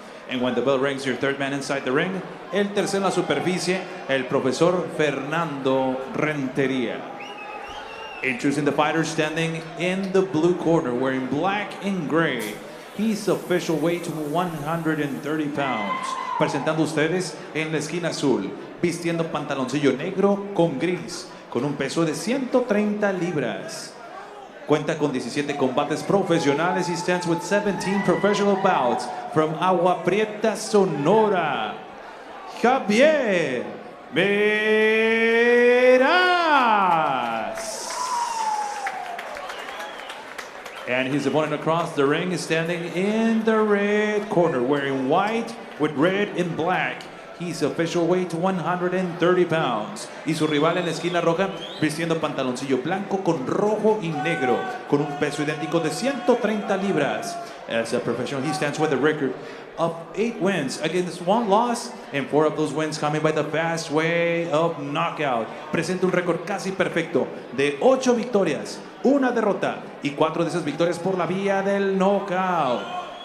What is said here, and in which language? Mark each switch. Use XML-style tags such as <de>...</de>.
<en>And when the bell rings, your 3rd man inside the ring,</en> <es>el tercero en la superficie, el profesor</es> <en>Fernando Rentería. Introducing the fighter standing in the blue corner, wearing black and gray. His official weight 130 pounds.</en> <es>Presentando ustedes en la esquina azul, vistiendo pantaloncillo negro con gris, con un peso de 130 libras. Cuenta con 17 combates profesionales.</es> <en>He stands with 17 professional bouts from Agua Prieta, Sonora. Javier Meraz. And his opponent across the ring is standing in the red corner, wearing white with red and black. His official weight 130 pounds.</en> <es>Y su rival en la esquina roja vistiendo pantaloncillo blanco con rojo y negro con un peso idéntico de 130 libras.</es> <en>As a professional, he stands with a record of 8 wins against 1 loss, and 4 of those wins coming by the fast way of knockout.</en> <es>Presenta un récord casi perfecto de 8 victorias, 1 derrota y 4 de esas victorias por la vía del knockout.</es>